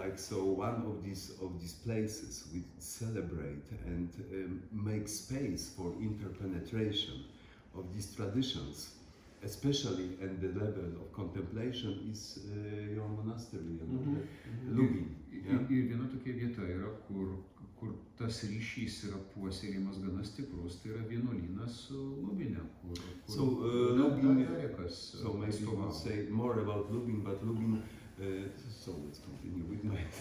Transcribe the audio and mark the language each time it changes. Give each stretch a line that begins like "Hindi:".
English: One of these places we celebrate and make space for interpenetration of these traditions, especially at the level of contemplation, is your monastery, Lubin. Yeah?
Lithuanian: Ir viena tokia vieta yra, kur tas ryšys yra puoselėjimas gana stiprus, tai yra vienuolynas Lubine, kur
English: So, Lubin- Erekas So maybe we will say more about Lubin, but Lubin. So let's continue with my.